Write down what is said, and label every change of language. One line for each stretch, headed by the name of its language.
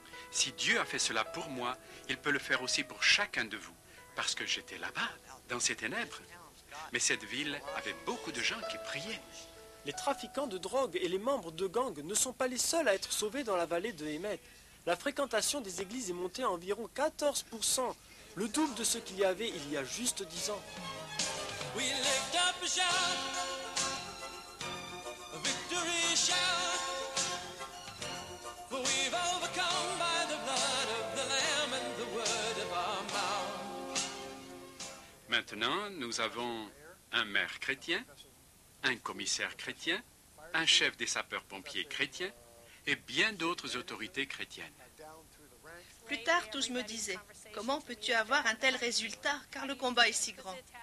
French: Si Dieu a fait cela pour moi, il peut le faire aussi pour chacun de vous, parce que j'étais là-bas, dans ces ténèbres. Mais cette ville avait beaucoup de gens qui priaient. Les trafiquants de drogue et les membres de gangs ne sont pas les seuls à être sauvés dans la vallée de Hemet. La fréquentation des églises est montée à environ 14%, le double de ce qu'il y avait il y a juste 10 ans.
English: We lift up a shout, a victory shout, for we've overcome by the blood of the Lamb and the word of our mouth.
French: Maintenant, nous avons un maire chrétien, un commissaire chrétien, un chef des sapeurs-pompiers chrétiens et bien d'autres autorités chrétiennes. Plus tard, tous me disaient, comment peux-tu avoir un tel résultat, car le combat est si grand?